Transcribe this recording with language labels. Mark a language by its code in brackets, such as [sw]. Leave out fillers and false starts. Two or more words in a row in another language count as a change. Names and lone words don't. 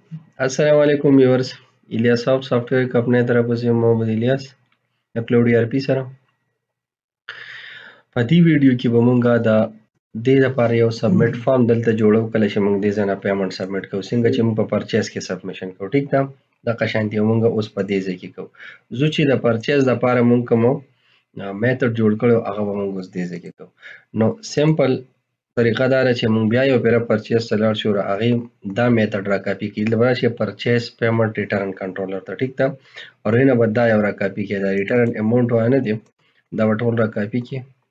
[ur] السلام علیکم ویورز الیاس سافٹ ویئر کا اپنے طرف سے محمد الیاس اپلوڈ ای آر پی [ps] سره په دې ویډیو کې به مونږه د دې لپاره یو سبمټ فارم دلته جوړو کله چې مونږ دې ځنه پیمنټ سبمټ کوو څنګه چې مونږ په پرچیز کې سبمیشن کوو ټیک ده دغه شانتي مونږ اوس په دې ځای کې کوو زه چې د پرچیز لپاره مونږ کوم میتھډ جوړ کړو هغه به مونږ اوس دې ځای کې کوو نو سمپل طریقه دا ده چې مونږ بیا یو پیره پرچیز ته لاړ شو او هغې دا میتھډ را کاپي کړي دلته به راشي پرچیز پیمنټ ریټرن کنټرولر ته ټیک ده او هغې نه به دا یو را کاپي کړي دا ریټرن اماونټ وانه دی دا به ټول را کاپي کړي